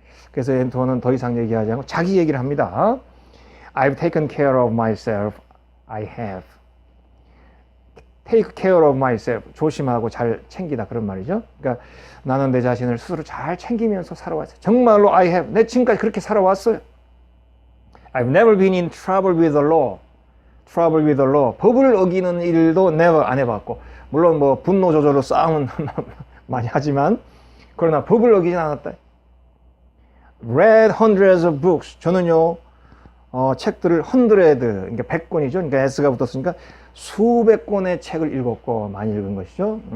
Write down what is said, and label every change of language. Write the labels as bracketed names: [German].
[Korean] 그래서 앤토는 더 이상 얘기하지 않고 자기 얘기를 합니다. [English] I've taken care of myself. I have. Take care of myself. [Korean] 조심하고 잘 챙기다 그런 말이죠. 그러니까 나는 내 자신을 스스로 잘 챙기면서 살아왔어요. 정말로 [English] I have. [Korean] 내 지금까지 그렇게 살아왔어요. [English] I've never been in trouble with the law. Trouble with the law. [Korean] 법을 어기는 일도 never 안 해봤고, 물론 뭐 분노 조절로 싸움은 많이 하지만, 그러나 법을 어기진 않았다. [English] Read hundreds of books. [Korean] 저는요, 책들을 hundred, 그러니까 100권이죠. 그러니까 S가 붙었으니까 수백 권의 책을 읽었고, 많이 읽은 것이죠.